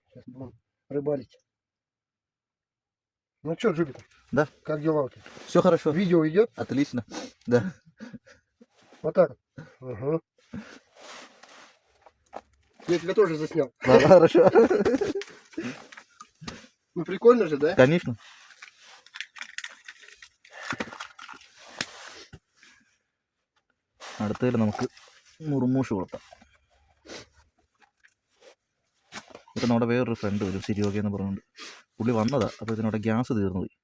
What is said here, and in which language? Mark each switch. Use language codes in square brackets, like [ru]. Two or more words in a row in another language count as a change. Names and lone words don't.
[ru] Сейчас будем рыбалить. Ну что, Джупитер? Да. Как дела у тебя? Все хорошо. Видео идет? Отлично. Да. Вот так. Угу. Я тебя тоже заснял. Да, хорошо. Ну прикольно же, да? Конечно. [ml] അടുത്തതിൽ നമുക്ക് മുറുമൂഷ് കൊടുക്കാം. ഇപ്പം നമ്മുടെ വേറൊരു ഫ്രണ്ട് വരും, സിരിയോഗി എന്ന് പറഞ്ഞുകൊണ്ട്. പുള്ളി വന്നതാണ്. അപ്പോൾ ഇതിനോടെ ഗ്യാസ് തീർന്നു പോയി.